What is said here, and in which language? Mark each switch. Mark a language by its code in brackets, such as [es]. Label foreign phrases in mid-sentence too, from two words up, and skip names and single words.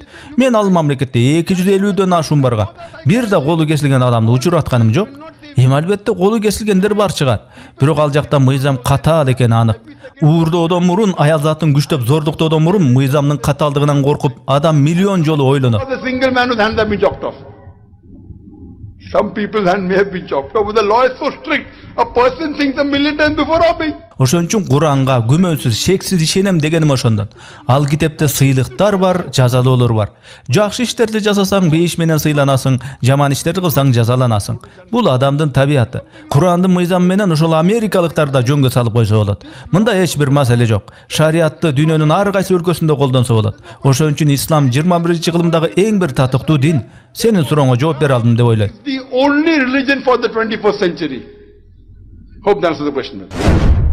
[ky] Мен ал мамлекетте 250дөн ашуун барган. Бир да колу кесилген адамды учуратканым жок. Албетте колу кесилгендер бар чыгат. Бирок ал жакта мыйзам катаал экени анык. Уурдоодон мурун, аял затын күчтөп зордуктоодон мурун мыйзамдын катаалдыгынан коркуп, адам миллион жолу ойлонот. [en] The single man whose hands have been chopped off. Some people's hand may have been chopped off, but the law is so strict. A person thinks a million times before robbing. [ky] Ошон үчүн Куранга күмөнсүз, шексиз ишенем дегеним ошондон. Ал китепте сыйлыктар бар, жазалоолор бар. Жакшы иштерди жасасаң бейиш менен сыйланасың, жаман иштерди кылсаң жазаланасың. Бул адамдын табияты. Курандын мыйзамы менен ошол америкалыктар да жөнгө салып койсо болот. Мында эч бир маселе жок. Шариатты дүйнөнүн ар кайсы өлкөсүндө колдонсо болот. Ошон үчүн ислам 21-кылымдагы эң бир татыктуу дин. Сенин сурооңо жооп бере алдым деп ойлойм. [en] The only religion for the 21st century. Hope that answers the question.